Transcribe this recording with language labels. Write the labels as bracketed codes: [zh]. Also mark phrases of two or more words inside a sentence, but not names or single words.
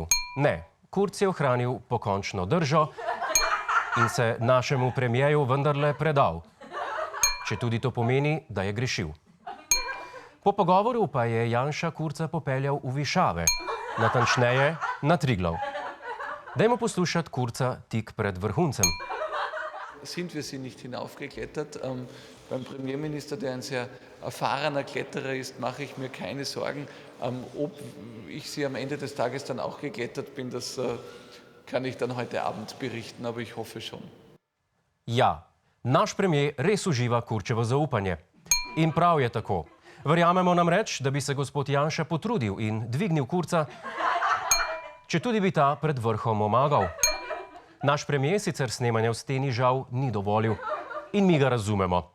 [sl] Ne, Kurz je ohranil pokončno držo in se našemu premijeju vendarle predal. Če tudi to pomeni, da je grešil. Po pogovoru pa je Janša Kurza popeljal v višave, natančneje na Triglav. Dajmo poslušati Kurza tik pred vrhuncem. [de] Sind wir sie nicht hinaufgeklettert. Beim Premierminister, der ein sehr erfahrener Kletterer ist, mache ich mir keine Sorgen. Ob ich sie am Ende des Tages dann auch geklettert bin, das kann ich dann heute Abend berichten, aber ich hoffe schon. [sl] Ja, naš premier res uživa Kurčevo zaupanje. In prav je tako. Verjamemo namreč, da bi se gospod Janša potrudil in dvignil Kurza, če tudi bi ta pred vrhom omagal. Naš premier sicer snemanja v steni žal ni dovolil in mi ga razumemo.